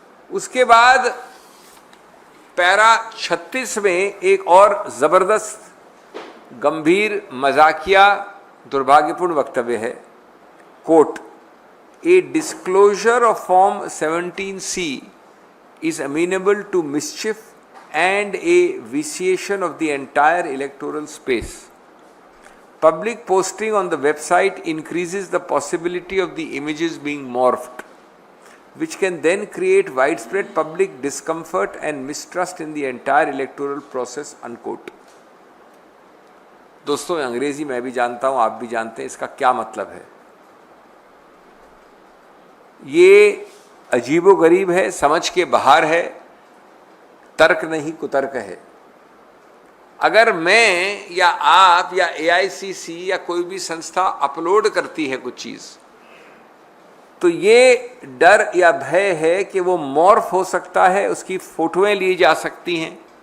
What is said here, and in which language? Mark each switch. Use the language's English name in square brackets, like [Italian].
[Hindi] उसके बाद पैरा 36 में एक और जबरदस्त गंभीर मजाकिया दुर्भाग्यपूर्ण वक्तव्य है, coat, [English] A disclosure of form 17C is amenable to mischief and a vitiation of the entire electoral space. Public posting on the website increases the possibility of the images being morphed, which can then create widespread public discomfort and mistrust in the entire electoral process, unquote. [Hindi] दोस्तों, अंग्रेजी मैं भी जानता हूं, आप भी जानते हैं इसका क्या मतलब है। ये अजीबोगरीब है, समझ के बाहर है, तर्क नहीं कुतर्क है। अगर मैं या आप या AICC या कोई भी संस्था अपलोड करती है कुछ चीज, तो ये डर या भय है कि वो मॉर्फ हो सकता है, उसकी फोटोएं ली जा सकती हैं।